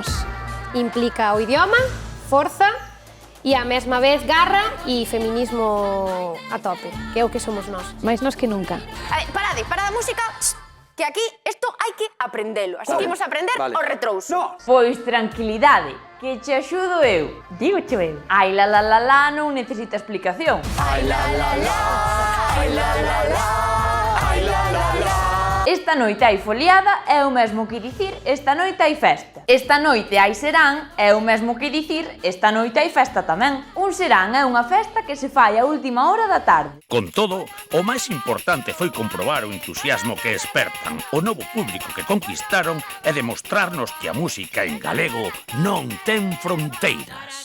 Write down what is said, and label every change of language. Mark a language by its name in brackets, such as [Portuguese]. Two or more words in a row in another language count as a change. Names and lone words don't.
[Galician] Implica o idioma, forza e a mesma vez garra e feminismo a tope, que é o que somos nós. Mais nós que nunca. Parade a música, que aquí isto hai que aprendelo. Así que imos a aprender o retrouso. Pois tranquilidade, que che axudo eu. Digo che eu. Ai la la la la non necesita explicación. Ai la la la, ai la la la, ai la la la. Esta noite hai foliada é o mesmo que dicir esta noite hai festa. Esta noite hai serán é o mesmo que dicir esta noite hai festa tamén. Un serán é unha festa que se fai a última hora da tarde. Con todo, o máis importante foi comprobar o entusiasmo que espertan o novo público que conquistaron e demostrarnos que a música en galego non ten fronteiras.